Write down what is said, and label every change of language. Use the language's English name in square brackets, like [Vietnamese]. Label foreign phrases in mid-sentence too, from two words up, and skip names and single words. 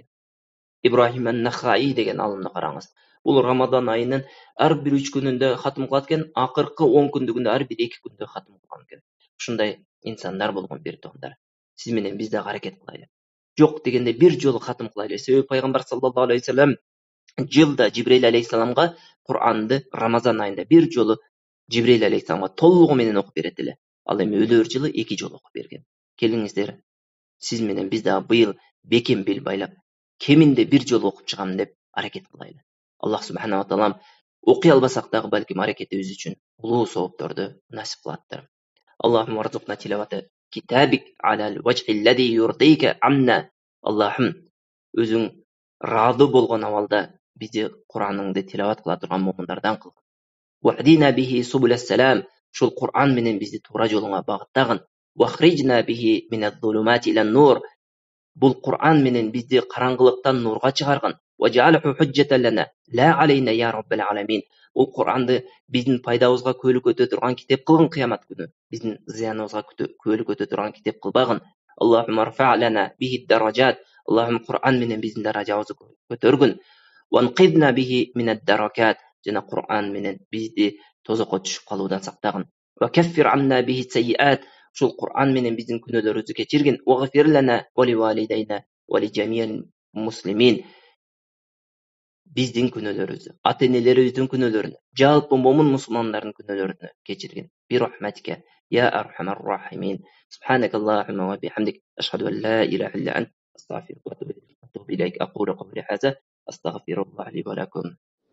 [Kyrgyz] Ибрахим ан-Нахаи деген алымды караңыз. Бул Рамазан айынын ар бир 3 күнүндө хатым кылат экен, акыркы 10 күндүгүндө ар бир 2 күндө хатым кылган экен. Ушундай инсандар болгон бир туугандар. Сиз менен биз да аракет кылайлы. Жок дегенде бир жолу хатым кылайлы. Себеби пайгамбар [Arabic] صلى الله عليه وسلم [Kyrgyz] жылда Жибрейил алейхиссаламга Кур'анды Рамазан айында бир жолу Жибрейил алейхиссаламга толугу менен окуп берет эле. Ал эми өлөр жылы 2 жолу окуп берген. Келиңиздер, сиз менен биз да быйыл бекем бел байлап, кеминде бир жолу окуп чыгам деп аракет кылайлы. [Arabic] الله سبحانه وتعالى [Kyrgyz] окуй албасак дагы балким аракетибиз үчүн улуу соопторду насип кылаттыр. [Arabic] اللهم ارزقنا تلاوة كتابك على الوجه الذي يرضيك عنا. [Kyrgyz] Аллахым, өзүң раады болгон абалда бизди Кур'аныңды тилават кыла турган момундардан кыл. [Arabic] واهدنا به سبل السلام. [Kyrgyz] Ушул Кур'ан менен бизди туура жолуңа багыттагын. [Arabic] وأخرجنا به من الظلمات إلى النور. [Kyrgyz] Бул Кур'ан менен бизди караңгылыктан нурга чыгаргын. [Arabic] واجعله حجة لنا لا علينا يا رب العالمين. [Kyrgyz] Бул Кур'анды биздин пайдабызга көөлүк өтө турган китеп кылгын кыямат күнү. Биздин зыяныбызга көөлүк өтө турган китеп кылбагын. [Arabic] اللهم ارفع لنا به الدرجات. [Kyrgyz] Аллахум Кур'ан менен биздин даражабызды көтөргүн. [Arabic] وأنقذنا به من الدركات. [Kyrgyz] Жана Кур'ан менен бизди тозокко түшүп калуудан сактагын. [Arabic] وكفر عنا به السيئات. [Kyrgyz] Ушул Кур'ан менен биздин күнөөлөрүбүздү кечиргин. [Arabic] واغفر لنا ولوالدينا ولجميع المسلمين. [Kyrgyz] Биздин күнөөлөрүбүздү, ата-энелерибиздин күнөөлөрүн, жалпы момун мусулмандардын күнөөлөрүн кечиргин. [Arabic] برحمتك يا أرحم الراحمين. سبحانك اللهم وبحمدك أشهد أن لا إله إلا أنت أستغفرك وأتوب إليك. أقول قولي هذا أستغفر الله لي ولكم.